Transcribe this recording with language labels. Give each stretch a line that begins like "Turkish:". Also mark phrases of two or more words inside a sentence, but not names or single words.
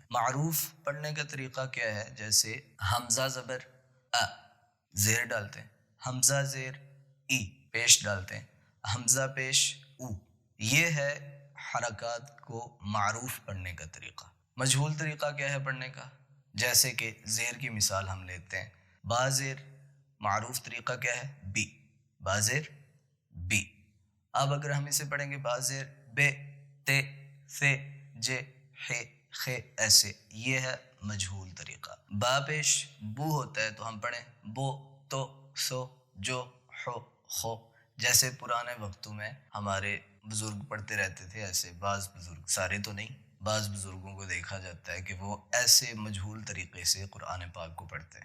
Urdu: معروف پڑھنے کا طریقہ کیا ہے؟ جیسے حمزہ زبر ا، زیر ڈالتے ہیں، حمزہ زیر ای، پیش ڈالتے ہیں، حمزہ پیش او۔ یہ ہے حرکات کو معروف پڑھنے کا طریقہ۔ مجہول طریقہ کیا ہے پڑھنے کا؟ جیسے کہ زیر کی مثال ہم لیتے ہیں، با زیر، معروف طریقہ کیا ہے؟ بی، با زیر بی۔ اب اگر ہم اسے پڑھیں گے با زیر بے، تے، سے، جے، خے، خے، ایسے، یہ ہے مجہول طریقہ۔ با پیش بو ہوتا ہے تو ہم پڑھیں بو، تو، سو، جو، حو، خو۔ جیسے پرانے وقتوں میں ہمارے بزرگ پڑھتے رہتے تھے، ایسے بعض بزرگ، سارے تو نہیں، بعض بزرگوں کو دیکھا جاتا ہے کہ وہ ایسے مجہول طریقے سے قرآن پاک کو پڑھتے ہیں۔